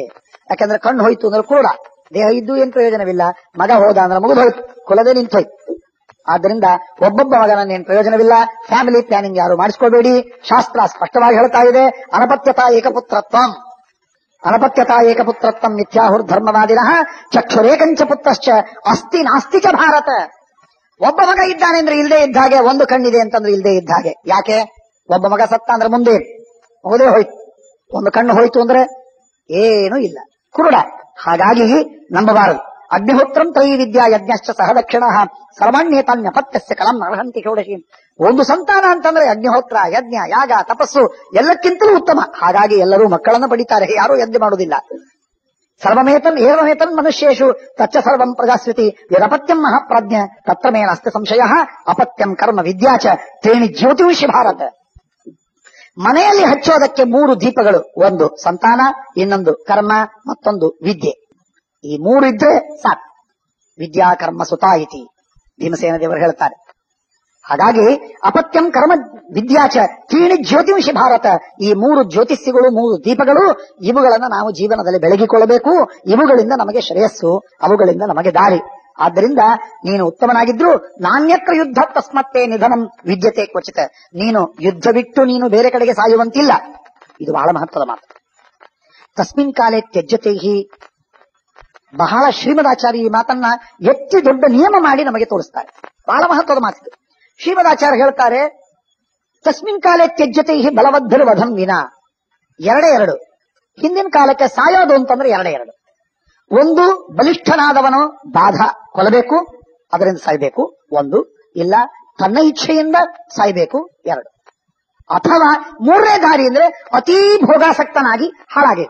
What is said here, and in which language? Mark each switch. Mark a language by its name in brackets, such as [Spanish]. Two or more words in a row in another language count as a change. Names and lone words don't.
[Kannada] ಯಾಕಂದ್ರೆ ಕಣ್ಣು ಹೋಯ್ತು ಅಂದ್ರೆ ಕೂಡ ದೇಹ ಇದ್ದು ಏನ್ ಪ್ರಯೋಜನವಿಲ್ಲ, ಮಗ ಹೋದ ಅಂದ್ರೆ ಮುಗಿದು ಹೋಯ್ತು, ಕುಲದೇ ನಿಂತೋಯ್ತು. ಆದ್ರಿಂದ ಒಬ್ಬೊಬ್ಬ ಮಗನನ್ನೇನು ಪ್ರಯೋಜನವಿಲ್ಲ. [English] family planning [Kannada] ಯಾರು ಮಾಡಿಸ್ಕೋಬೇಡಿ. ಶಾಸ್ತ್ರ ಸ್ಪಷ್ಟವಾಗಿ ಹೇಳ್ತಾ ಇದೆ, [Sanskrit] ಅನಪತ್ಯತಾ ಏಕಪುತ್ರತ್ವಂ, ಅನಪತ್ಯತಾ ಏಕಪುತ್ರತ್ವಂ ಮಿಥ್ಯಾಹುರ್ಧರ್ಮವಾದಿನಃ ಚಕ್ಷುರೇಕಂಚ ಪುತ್ರಶ್ಚ ಅಸ್ತಿ ನಾಸ್ತಿ ಚ ಭಾರತ. [Kannada] ಒಬ್ಬ ಮಗ ಇದ್ದಾನೆ ಅಂದ್ರೆ ಇಲ್ಲದೆ ಇದ್ದ ಹಾಗೆ, ಒಂದು ಕಣ್ಣಿದೆ ಅಂತಂದ್ರೆ ಇಲ್ಲದೆ ಇದ್ದ ಹಾಗೆ. ಯಾಕೆ? ಒಬ್ಬ ಮಗ ಸತ್ತ ಅಂದ್ರೆ ಮುಂದೆ ಮುಗದೇ ಹೋಯ್ತು, ಒಂದು ಕಣ್ಣು ಹೋಯ್ತು ಅಂದ್ರೆ ಏನೂ ಇಲ್ಲ, ಕುರುಡ. ಹಾಗಾಗಿ ನಂಬಬಾರದು. [Sanskrit] ಅಗ್ನಿಹೋತ್ರಂ ತ್ರಯೀ ವಿದ್ಯಾ ಯಜ್ಞಶ್ಚ ಸಹ ದಕ್ಷಿಣ ಸರ್ವಾಣ್ಯೇತಾನ್ಯಪತ್ಯಸ್ಯ ಕಲಂ ಅರ್ಹಂತಿ ಷೋಡಶಿ. [Kannada] ಒಂದು ಸಂತಾನ ಅಂತಂದ್ರೆ ಅಗ್ನಿಹೋತ್ರ, ಯಜ್ಞ, ಯಾಗ, ತಪಸ್ಸು ಎಲ್ಲಕ್ಕಿಂತಲೂ ಉತ್ತಮ. ಹಾಗಾಗಿ ಎಲ್ಲರೂ ಮಕ್ಕಳನ್ನು ಪಡಿತಾರೆ, ಯಾರೂ ಯಜ್ಞ ಮಾಡುವುದಿಲ್ಲ. [Sanskrit] ಸರ್ವಮೇತನ್ ಏವಮೇತನ್ ಮನುಷ್ಯೇಷು ತಚ್ಚ ಸರ್ವಂ ಪ್ರಜಾಸ್ವಿತಿ ಯದಪತ್ಯಂ ಮಹಾಪ್ರಜ್ಞ ತತ್ರ ಮೇ ನಾಸ್ತಿ ಸಂಶಯ ಅಪತ್ಯಂ ಕರ್ಮ ವಿದ್ಯಾ ಚ ತ್ರೀಣಿ ಜ್ಯೋತಿಷಿ ಭಾರತ. [Kannada] ಮನೆಯಲ್ಲಿ ಹಚ್ಚೋದಕ್ಕೆ 3 ದೀಪಗಳು, ಒಂದು ಸಂತಾನ, ಇನ್ನೊಂದು ಕರ್ಮ, ಮತ್ತೊಂದು ವಿದ್ಯೆ. ಈ 3 ಇದ್ರೆ ಸಾಕು. [Sanskrit] ವಿದ್ಯಾ ಕರ್ಮ ಸುತಾ ಇತಿ [Kannada] ಭೀಮಸೇನ ದೇವರು ಹೇಳ್ತಾರೆ. [Sanskrit] ಹಾಗಾಗಿ ಅಪತ್ಯಂ ಕರ್ಮ ವಿದ್ಯಾಚ ತ್ರೀಣಿ ಜ್ಯೋತಿಷಿ ಭಾರತ. [Kannada] ಈ 3 ಜ್ಯೋತಿಷ್ಯಗಳು, 3 ದೀಪಗಳು, ಇವುಗಳನ್ನು ನಾವು ಜೀವನದಲ್ಲಿ ಬೆಳಗಿಕೊಳ್ಳಬೇಕು. ಇವುಗಳಿಂದ ನಮಗೆ ಶ್ರೇಯಸ್ಸು, ಅವುಗಳಿಂದ ನಮಗೆ ದಾರಿ. ಆದ್ದರಿಂದ ನೀನು ಉತ್ತಮನಾಗಿದ್ರು [Sanskrit] ನಾಣ್ಯತ್ರ ಯುದ್ಧ ತಸ್ಮತ್ತೇ ನಿಧನಂ ವಿದ್ಯತೆ ಕ್ವಚಿತ. [Kannada] ನೀನು ಯುದ್ಧ ಬಿಟ್ಟು ನೀನು ಬೇರೆ ಕಡೆಗೆ ಸಾಯುವಂತಿಲ್ಲ. ಇದು ಬಹಳ ಮಹತ್ವದ ಮಾತು. [Sanskrit] ತಸ್ಮಿನ್ ಕಾಲೇ ತ್ಯಜ್ಯತೆ ಹಿ. [Kannada] ಬಹಳ ಶ್ರೀಮದಾಚಾರ್ಯ ಈ ಮಾತನ್ನ ಎತ್ತಿ ದೊಡ್ಡ ನಿಯಮ ಮಾಡಿ ನಮಗೆ ತೋರಿಸ್ತಾರೆ. ಬಹಳ ಮಹತ್ವದ ಮಾತು. ಶ್ರೀಮದಾಚಾರ್ಯ ಹೇಳ್ತಾರೆ, [Sanskrit] ತಸ್ಮಿನ್ ಕಾಲೇ ತ್ಯಜ್ಯತೆ ಹಿ ಬಲವದ್ಭಿರ್ವಧಂ ವಿನಾ. [Kannada] 2 ಹಿಂದಿನ ಕಾಲಕ್ಕೆ ಸಾಯೋದು ಅಂತಂದ್ರೆ 2. ಒಂದು, ಬಲಿಷ್ಠನಾದವನು ಬಾಧ ಕೊಲ್ಲಬೇಕು, ಅದರಿಂದ ಸಾಯ್ಬೇಕು. ಒಂದು, ಇಲ್ಲ ತನ್ನ ಇಚ್ಛೆಯಿಂದ ಸಾಯ್ಬೇಕು. 2. ಅಥವಾ 3ನೇ ದಾರಿ ಅಂದ್ರೆ ಅತೀ ಭೋಗಾಸಕ್ತನಾಗಿ ಹಾಳಾಗಬೇಕು.